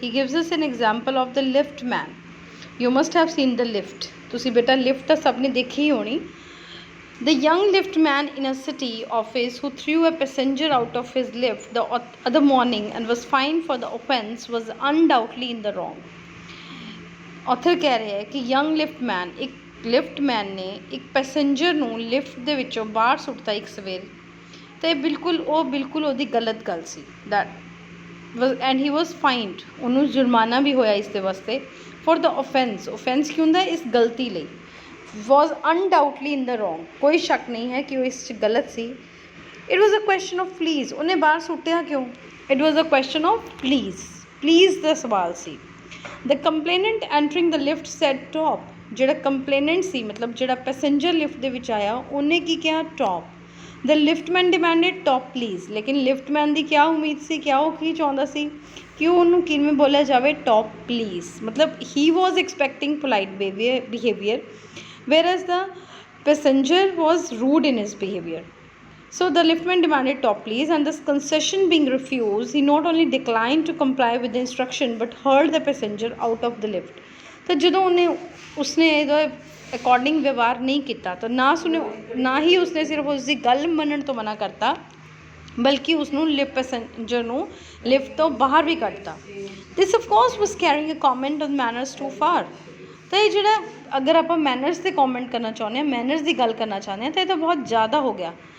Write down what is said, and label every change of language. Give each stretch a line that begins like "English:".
English: He gives us an example of the lift man. You must have seen the lift.
Punjabi: ਤੁਸੀਂ ਬੇਟਾ lift ਤਾਂ ਸਭ ਨੇ ਦੇਖੀ ਹੀ ਹੋਣੀ.
English: The young lift man in a city office who threw a passenger out of his lift the other morning and was fined for the offence was undoubtedly in the wrong.
Punjabi: Author ਕਹਿ ਰਿਹਾ ਹੈ ਕਿ
English: young lift man,
Punjabi: ਇੱਕ lift ਮੈਨ ਨੇ ਇੱਕ passenger ਨੂੰ lift ਦੇ ਵਿੱਚੋਂ ਬਾਹਰ ਸੁੱਟਤਾ ਇੱਕ ਸਵੇਰੇ, ਤੇ ਬਿਲਕੁਲ ਉਹਦੀ ਗਲਤ ਗੱਲ ਸੀ.
English: and he was fined,
Punjabi: ਉਹਨੂੰ ਜੁਰਮਾਨਾ ਵੀ ਹੋਇਆ ਇਸ ਦੇ ਵਾਸਤੇ
English: for the offense
Punjabi: ਕੀ ਹੁੰਦਾ ਇਸ ਗਲਤੀ ਲਈ.
English: was undoubtedly in the wrong,
Punjabi: ਕੋਈ ਸ਼ੱਕ ਨਹੀਂ ਹੈ ਕਿ ਉਹ ਇਸ 'ਚ ਗਲਤ ਸੀ.
English: it was a question of please,
Punjabi: ਉਹਨੇ ਬਾਹਰ ਸੁੱਟਿਆ ਕਿਉਂ?
English: it was a question of please
Punjabi: ਦਾ ਸਵਾਲ ਸੀ.
English: the complainant entering the lift said top,
Punjabi: ਜਿਹੜਾ ਕੰਪਲੇਨੈਂਟ ਸੀ ਮਤਲਬ ਜਿਹੜਾ ਪੈਸੇਂਜਰ ਲਿਫਟ ਦੇ ਵਿੱਚ ਆਇਆ ਉਹਨੇ ਕੀ ਕਿਹਾ? Top.
English: the liftman demanded top please,
Punjabi: ਲੇਕਿਨ ਲਿਫਟਮੈਨ ਦੀ ਕਿਆ ਉਮੀਦ ਸੀ, ਕਿਆ ਉਹ ਕੀ ਚਾਹੁੰਦਾ ਸੀ ਕਿ ਉਹਨੂੰ ਕਿਵੇਂ ਬੋਲਿਆ ਜਾਵੇ?
English: Top please.
Punjabi: ਮਤਲਬ
English: He was expecting polite behaviour whereas the passenger was rude in his behavior. So the liftman demanded top please, and this concession being refused, he not only declined to comply with the instruction but hurled the passenger out of the lift.
Punjabi: तो ਜਦੋਂ उसने ਇਹਦੇ according ਵਿਵਹਾਰ ਨਹੀਂ ਕੀਤਾ ਤਾਂ ਨਾ ਹੀ ਉਸਨੇ ਸਿਰਫ ਉਸਦੀ ਗੱਲ ਮੰਨਣ ਤੋਂ ਮਨਾ ਕਰਤਾ ਬਲਕਿ ਉਸਨੂੰ ਪੈਸੇਂਜਰ ਨੂੰ ਲਿਫਟ ਤੋਂ ਬਾਹਰ ਵੀ ਕੱਢਤਾ.
English: This of course was carrying a comment on manners too far.
Punjabi: ਤਾਂ ਇਹ ਜਿਹੜਾ ਅਗਰ ਆਪਾਂ ਮੈਨਰਸ 'ਤੇ ਕਮੈਂਟ ਕਰਨਾ ਚਾਹੁੰਦੇ ਹਾਂ, ਮੈਨਰਸ ਦੀ ਗੱਲ ਕਰਨਾ ਚਾਹੁੰਦੇ ਹਾਂ ਤਾਂ ਇਹ ਤਾਂ ਬਹੁਤ ਜ਼ਿਆਦਾ ਹੋ ਗਿਆ.